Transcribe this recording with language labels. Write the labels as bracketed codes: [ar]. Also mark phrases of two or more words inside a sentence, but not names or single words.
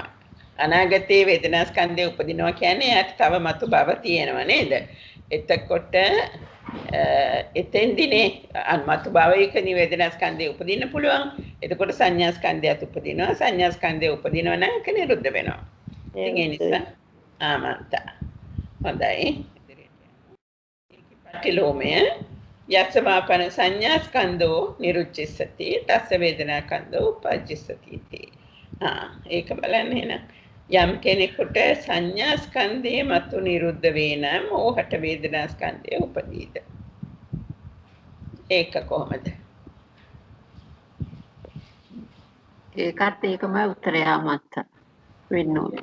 [si] අනාගතයේ වේදනා ස්කන්ධය උපදිනවා කියන්නේ යාට තව මතු භව තියෙනවා නේද? එතකොට එතෙන්දිනේ මතු භවයකනි වේදනා ස්කන්ධය උපදින්න පුළුවන්. එතකොට සංඥා ස්කන්ධයත් උපදිනවා. සංඥා ස්කන්ධය උපදිනවා නම් ඒක නිරුද්ධ වෙනවා. ඉතින් ඒ නිසා ආමන්තා. හොඳයි. [pi] පටිලෝමය යස්සවාපන සංඥා ස්කන්ධෝ නිරුච්චිස්සති තස්ස වේදනා කන්ධෝ උපජ්ජසති इति. [si] ඒක බලන්න එහෙනම් යම් කෙනෙකුට සංඥා ස්කන්ධය මතු නිරුද්ධ වේ නම් ඕහට වේදනා ස්කන්ධය උපදීද? ඒක කොහොමද? ඒකත් ඒකම උත්තරය ආමන්ත්‍ර වෙන්න ඕනේ.